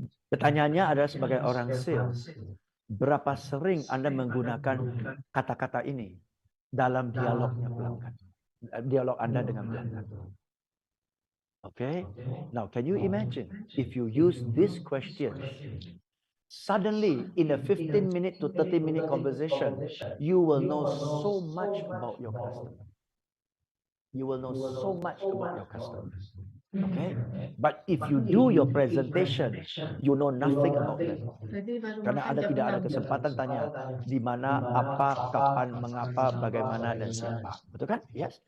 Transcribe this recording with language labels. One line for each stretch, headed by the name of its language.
Indonesian: Pertanyaannya adalah sebagai orang sales, berapa sering Anda menggunakan kata-kata ini dalam dialognya pelanggan, dialog Anda dengan pelanggan.
English: Okay? Now, can you imagine if you use this question? Suddenly, in a 15-minute to 30-minute conversation, you will know so much about your customer. You will know so much about your customers. Okay? But if you do your presentation, you know nothing about them.
Indonesian: Karena Anda tidak ada kesempatan tanya di mana, apa, kapan, mengapa, bagaimana, dan siapa. Betul kan? Yes.